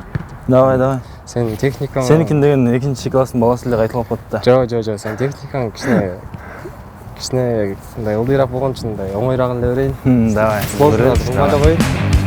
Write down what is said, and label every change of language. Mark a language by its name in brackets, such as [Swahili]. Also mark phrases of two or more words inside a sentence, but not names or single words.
[Kyrgyz] Давай. Сен техникаң... [Kazakh] Сенікін деген екінші класстың баласы эле кайталап калды. [Kyrgyz] Жо, сен техникаң кичине ылдыйраак болгон үчүн оңойраак эле берейин. Давай. Спортчулар